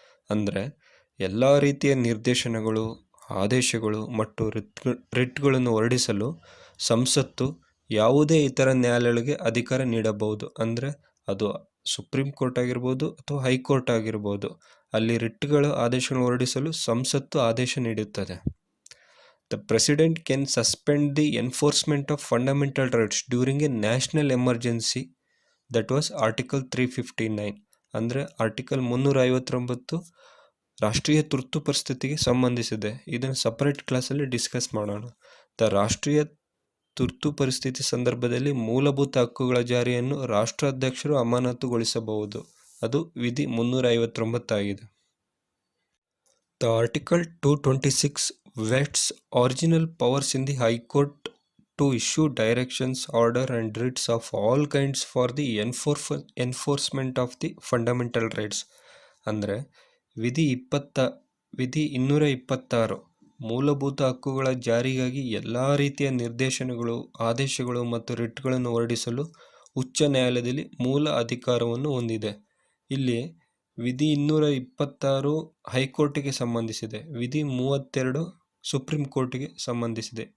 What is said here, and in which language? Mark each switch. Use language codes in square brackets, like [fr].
[kn] ಅಂದರೆ ಎಲ್ಲ ರೀತಿಯ ನಿರ್ದೇಶನಗಳು, ಆದೇಶಗಳು ಮತ್ತು ರಿಟ್ಗಳನ್ನು ಹೊರಡಿಸಲು ಸಂಸತ್ತು ಯಾವುದೇ ಇತರ ನ್ಯಾಯಾಲಯಗಳಿಗೆ ಅಧಿಕಾರ ನೀಡಬಹುದು. ಅಂದರೆ ಅದು ಸುಪ್ರೀಂ ಕೋರ್ಟ್ ಆಗಿರ್ಬೋದು ಅಥವಾ ಹೈಕೋರ್ಟ್ ಆಗಿರ್ಬೋದು. ಅಲ್ಲಿ ರಿಟ್ಗಳು ಆದೇಶಗಳನ್ನು ಹೊರಡಿಸಲು ಸಂಸತ್ತು ಆದೇಶ ನೀಡುತ್ತದೆ. [en] The President can suspend the enforcement of fundamental rights during a national emergency. That was Article 359. [kn] ಅಂದರೆ ಆರ್ಟಿಕಲ್ 359 ರಾಷ್ಟ್ರೀಯ ತುರ್ತು ಪರಿಸ್ಥಿತಿಗೆ ಸಂಬಂಧಿಸಿದೆ. ಇದನ್ನು ಸಪರೇಟ್ ಕ್ಲಾಸಲ್ಲಿ ಡಿಸ್ಕಸ್ ಮಾಡೋಣ. ರಾಷ್ಟ್ರೀಯ ತುರ್ತು ಪರಿಸ್ಥಿತಿ ಸಂದರ್ಭದಲ್ಲಿ ಮೂಲಭೂತ ಹಕ್ಕುಗಳ ಜಾರಿಯನ್ನು ರಾಷ್ಟ್ರಾಧ್ಯಕ್ಷರು ಅಮಾನತುಗೊಳಿಸಬಹುದು. ಅದು ವಿಧಿ 359 ಆಗಿದೆ. [en] The Article 226 vests original powers in the High Court to issue directions, order and writs of all kinds for the enforcement of the fundamental rights. [kn] ಅಂದರೆ ವಿಧಿ 226 ಮೂಲಭೂತ ಹಕ್ಕುಗಳ ಜಾರಿಗಾಗಿ ಎಲ್ಲ ರೀತಿಯ ನಿರ್ದೇಶನಗಳು, ಆದೇಶಗಳು ಮತ್ತು ರಿಟ್ಗಳನ್ನು ಹೊರಡಿಸಲು ಉಚ್ಚ ನ್ಯಾಯಾಲಯದಲ್ಲಿ ಮೂಲ ಅಧಿಕಾರವನ್ನು ಹೊಂದಿದೆ. ಇಲ್ಲಿ ವಿಧಿ 226 ಹೈಕೋರ್ಟಿಗೆ ಸಂಬಂಧಿಸಿದೆ, ವಿಧಿ 32 ಸುಪ್ರೀಂ ಕೋರ್ಟಿಗೆ ಸಂಬಂಧಿಸಿದೆ.